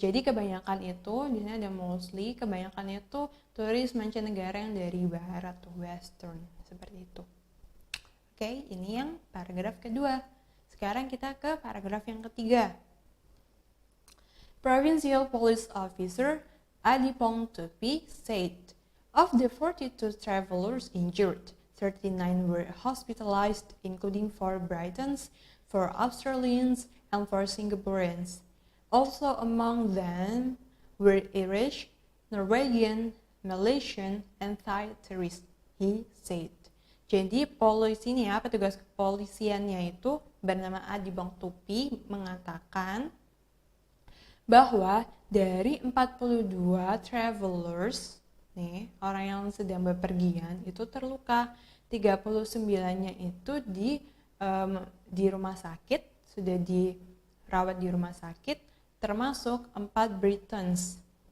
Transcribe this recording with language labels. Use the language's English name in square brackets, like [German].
[Indonesian] Jadi kebanyakan itu, di sini ada mostly, kebanyakan itu turis mancanegara yang dari barat tuh, Western, seperti itu. Oke, ini yang paragraf kedua. Sekarang kita ke paragraf yang ketiga. [English] Provincial Police Officer Adipong Tupi said, of the 42 travelers injured, 39 were hospitalized, including 4 Britons, 4 Australians, and 4 Singaporeans. Also among them were Irish, Norwegian, Malaysian, and Thai tourists, he said. [Indonesian] Jadi polisi ini ya, petugas kepolisiannya itu bernama Adipong Tupi mengatakan bahwa dari 42 travelers nih, orang yang sedang bepergian itu terluka. 39-nya itu di rumah sakit, sudah dirawat di rumah sakit, termasuk 4 Britons.